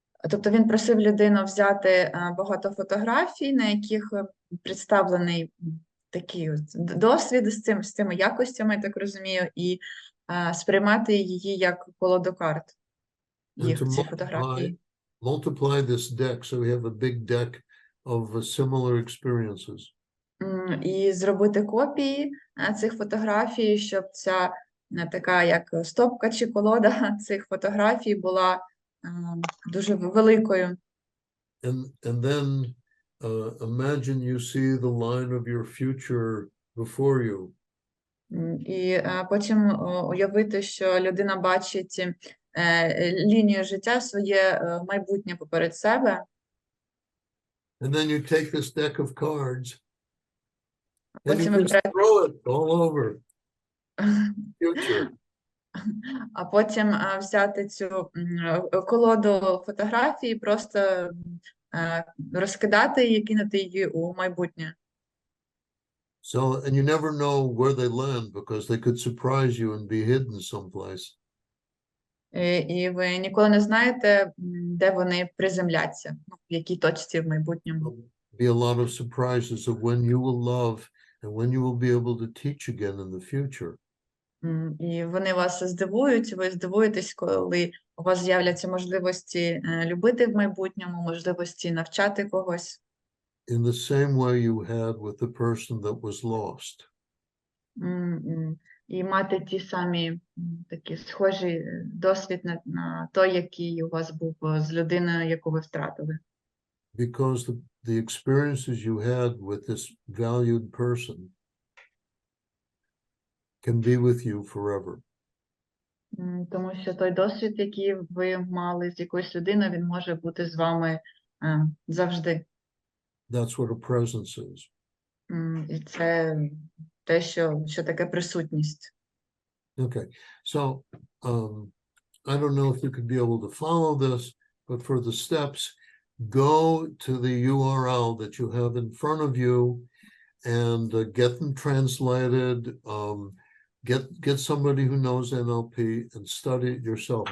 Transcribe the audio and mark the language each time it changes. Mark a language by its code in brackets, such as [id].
[uk] Тобто він просив людину взяти багато фотографій, на яких представлений такий досвід з цими якостями, я так розумію, і сприймати її як колоду карт, ці фотографії. [en] Multiply this deck, so we have a big deck of similar experiences. [uk] І зробити копії цих фотографій, щоб ця така як стопка чи колода цих фотографій була дуже великою. [en] And then imagine you see the line of your future before you. [uk] І потім уявити, що людина бачить лінію життя, своє майбутнє поперед себе. [en] And then you take this deck of cards and [uk] Потім [en] you just throw it all over future. [uk] А потім взяти цю колоду фотографій, просто розкидати її, кинути її у майбутнє. [en] So, and you never know where they land because they could surprise you and be hidden someplace. [uk] І ви ніколи не знаєте, де вони приземляться, в якій точці в майбутньому. [en] Be a lot of surprises of when you will love and when you will be able to teach again in the future. [uk] І вони вас здивують, ви здивуєтесь, коли у вас з'являться можливості любити в майбутньому, можливості навчати когось. [en] In the same way you had with the person that was lost. [uk] І мати ті самі такі схожі досвід на той, який у вас був з людиною, яку ви втратили. [en] Because the experiences you had with this valued person can be with you forever. [uk] Тому що той досвід, який ви мали з якоюсь людиною, він може бути з вами завжди. [en] That's what a presence is. [uk] І це те, що таке присутність. [en] Okay, so I don't know if you could be able to follow this, but for the steps, go to the URL that you have in front of you and get them translated. Get somebody who knows NLP and study it yourself.